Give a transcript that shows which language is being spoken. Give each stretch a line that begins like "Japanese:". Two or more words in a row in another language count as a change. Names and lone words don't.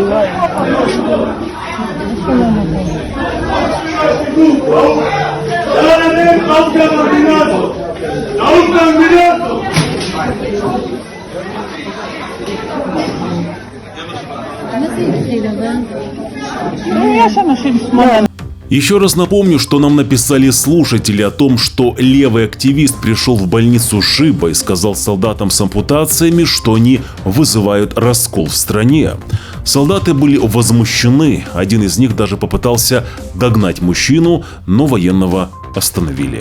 Hebrew: נעוף גם המדינה הזאת! נעוף מהמדינה הזאת! יש אנשים שמאלנים.
Russian: Еще раз напомню, что нам написали слушатели о том, что левый активист пришел в больницу Шиба и сказал солдатам с ампутациями, что они вызывают раскол в стране. Солдаты были возмущены, один из них даже попытался догнать мужчину, но военного остановили.